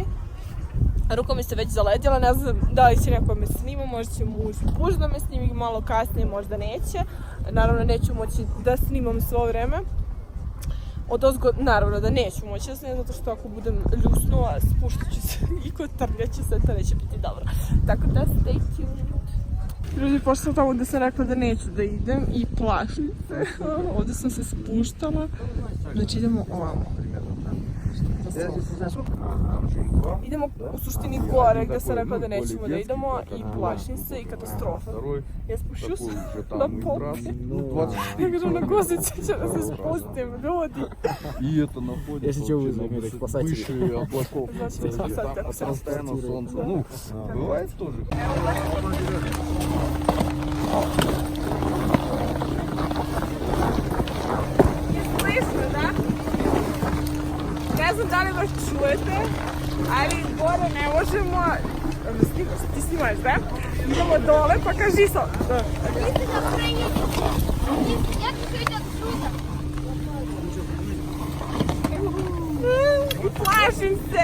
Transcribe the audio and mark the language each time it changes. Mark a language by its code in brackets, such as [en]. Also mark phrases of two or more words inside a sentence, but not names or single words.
[sr] Ruka mi se već zaledjela, ne znam da li će neko me snima, možda će muž da me snimi malo kasnije, možda neće. Naravno neću moći da snimam svo vreme. Odozgo, naravno da neću moći da snimam, zato što ako budem ljusnula, spuštat ću se i kotrljaću se, to neće biti dobro. Tako da [en] stay tuned. [sr] Ljudi, pošto sam tamo da sam rekla da neću da idem i plašim se. Ovdje sam se spuštala. Znači idemo ovamo. Idemo u suštini gore gdje sam rekla da nećemo da idemo i plašim se i katastrofa. Ja spušću se na popis. Ja kažem na guzice će da se spustim, ljudi. [ru] И это находится выше облаков. Значит, Постоянно солнце. Ну, бывает тоже. Слышно, да? [sr] Ne znam da li vas čujete, ali gore ne možemo... Ti snimaš, da? Idemo dole, pa kaži sam. Plašim se!